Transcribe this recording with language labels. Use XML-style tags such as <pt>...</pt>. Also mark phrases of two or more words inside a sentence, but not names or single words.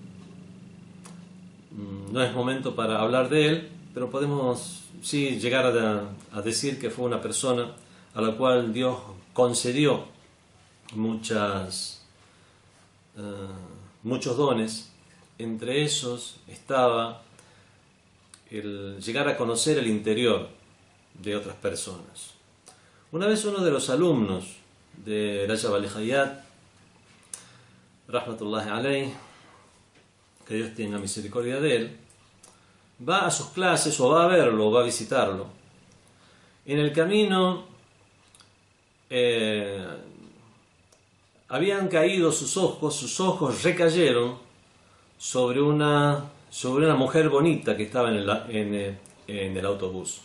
<es>No es momento para hablar de él, pero podemos sí llegar a decir que fue una persona a la cual Dios concedió muchos dones. Entre esos estaba el llegar a conocer el interior de otras personas. Una vez uno de los alumnos de Rajab al-Hayat,</es> <ar>رحمة الله عليه,</ar> <es>que Dios tenga misericordia de él, va a sus clases o va a verlo o va a visitarlo. En el camino habían caído sus ojos recayeron sobre una mujer bonita que estaba en el autobús.</es>